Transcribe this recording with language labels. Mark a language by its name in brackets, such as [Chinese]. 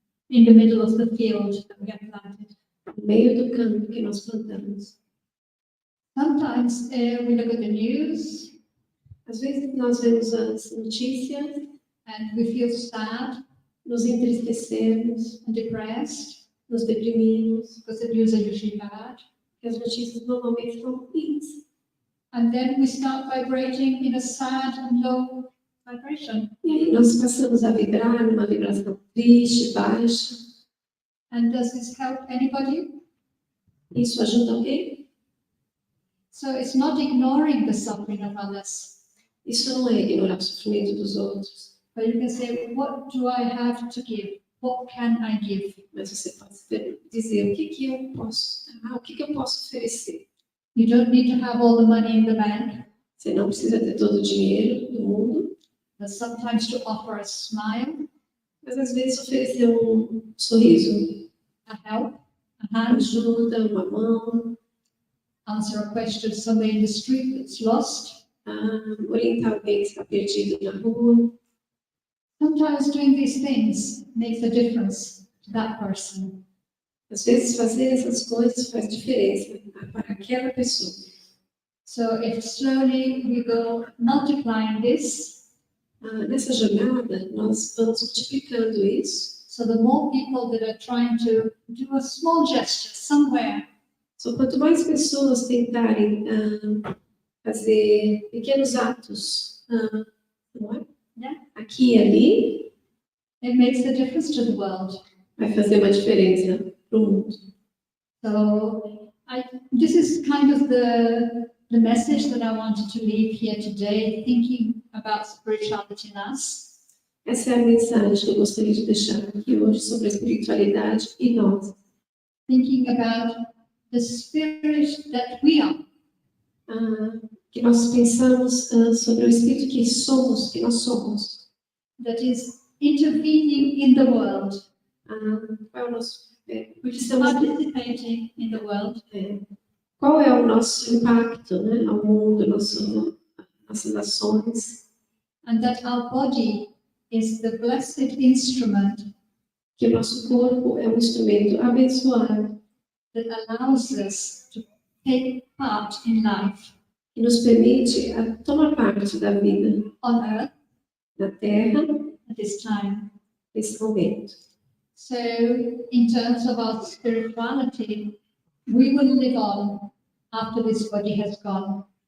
[English] In the middle of the field that we have planted. [Portuguese] no meio do campo que nós plantamos. [English] Sometimes we look at the news [Portuguese] Às vezes nós vemos as notícias, [English] and we feel sad [Portuguese] nos entristecemos, [English] and depressed [Portuguese] nos deprimimos, [English] because the news are usually bad. [Portuguese] porque as notícias normalmente são ruins. [English] And then we start vibrating in a sad and low vibration. [Portuguese] E aí nós passamos a vibrar numa vibração triste, baixa. [English] And does this help anybody? [Portuguese] Isso ajuda alguém? [English] So it's not ignoring the suffering of others. [Portuguese] Isso não é ignorar o sofrimento dos outros. [English] But you can say, what do I have to give? What can I give? [Portuguese] Mas você pode dizer o que eu posso, o que eu posso oferecer. [English] You don't need to have all the money in the bank, [Portuguese] Você não precisa ter todo o dinheiro do mundo, [English] but sometimes to offer a smile, [Portuguese] mas às vezes oferecer sorriso, [English] a help, a hand, [Portuguese] ajuda, uma mão, [English] answer a question to somebody in the street that's lost. [Portuguese] orientar alguém que está perdido na rua. [English] Sometimes doing these things makes a difference to that person. [Portuguese] Às vezes fazer essas coisas faz diferença para aquela pessoa. [English] So if slowly we go multiplying this, [Portuguese] Nessa jornada, nós vamos multiplicando isso. [English] so the more people that are trying to do a small gesture somewhere, [Portuguese] Só quanto mais pessoas tentarem fazer pequenos atos, não é? [English] Yeah. [Portuguese] Aqui e ali, [English] it makes a difference to the world. [Portuguese] vai fazer uma diferença para o mundo. [English] So this is kind of the message that I wanted to leave here today, thinking about spirituality in us. [Portuguese] Essa é a mensagem que eu gostaria de deixar aqui hoje sobre a espiritualidade e nós. [English] Thinking about the spirit that we are. [Portuguese] Que nós pensamos sobre o espírito que nós somos. [English] That is intervening in the world, [Portuguese] Qual é o nosso [English] which is participating in the world, [Portuguese] qual é o nosso impacto, né, ao mundo, nossas ações, [English] and that our body is the blessed instrument [Portuguese] que o nosso corpo é um instrumento abençoado [English] that allows us to take part in life [Portuguese] que nos permite tomar parte da vida [English] on earth [Portuguese] na Terra [English] at this time. [Portuguese] nesse momento. [English] So, in terms of our spirituality, we will live on after this body has gone.